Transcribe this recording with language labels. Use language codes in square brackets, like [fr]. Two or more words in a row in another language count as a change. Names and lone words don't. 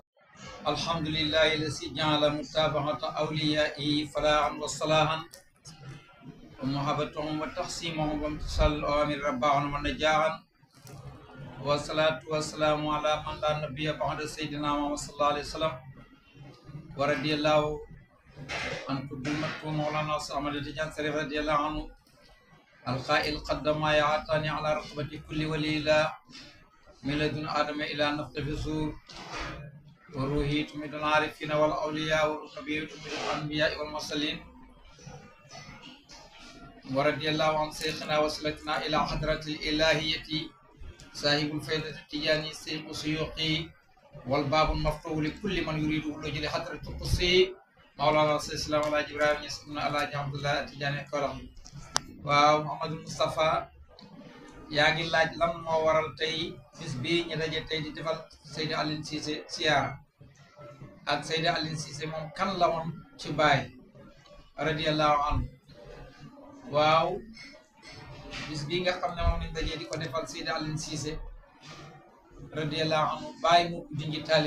[ar] الحمد لله الذي جعل متابعة أوليائه فلاحا وصلاحا ومحبتهم وتعظيمهم وامتثال أوامر ربهم ونجاحا والصلاة والسلام على من لا نبي بعده سيدنا محمد صلى الله عليه وسلم ورضي الله عن قطب المكتوم مولانا أحمد تجاني شريف رضي الله عنه القائل قدم ما يعطاني على رقبة كل ولي لا من لدن آدم إلى نفخ في الصور وروحي تمد العارفين والأولياء والكبير تمد الأنبياء والمرسلين ورضي الله عن شيخنا وصلتنا إلى حضرة الإلهية صاحب الفائدة التجاني سيق سيوقي والباب المفتوح لكل من يريد خروج لحضرة القدسي مولانا سيدنا على جبرائيل يسمى على عبد الله التجاني كرم [wo] waaw Mouhamadou Moustapha yaa ngi laaj lan moo waral tey bis bii ñu daje tey di defal Seydi Aline Cissé siyaara ak Seydi Aline Cissé moom kan la woon ci Baay [ar] رضي الله عنه [wo] waaw bis bii nga xam ne moom lañ daje di ko defal Seydi Aline Cissé [ar] رضي الله عنه [wo] Baay moo ko junji taalib